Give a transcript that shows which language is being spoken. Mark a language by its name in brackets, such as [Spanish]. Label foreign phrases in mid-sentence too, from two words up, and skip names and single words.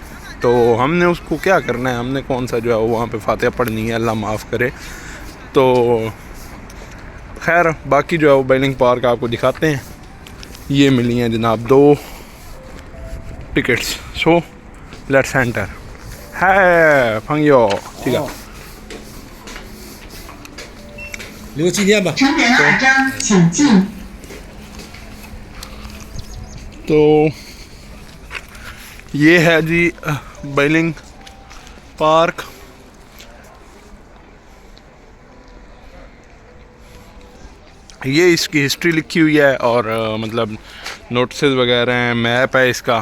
[Hindi] तो हमने उसको क्या करना है, हमने कौन सा जो है वो वहाँ पे फातिहा पढ़नी है, अल्लाह माफ़ करे। तो खैर बाकी जो है वो बैलिंग पार्क आपको दिखाते हैं। ये मिली हैं जनाब 2 टिकट्स। [English] so let's enter. [Hindi] है फंगियो, ठीक है। [Chinese] 留纪念吧。成人2张，请进。 [Hindi] तो ये है जी बैलिंग पार्क। ये इसकी हिस्ट्री लिखी हुई है और मतलब नोटिस वगैरह हैं, मैप है इसका।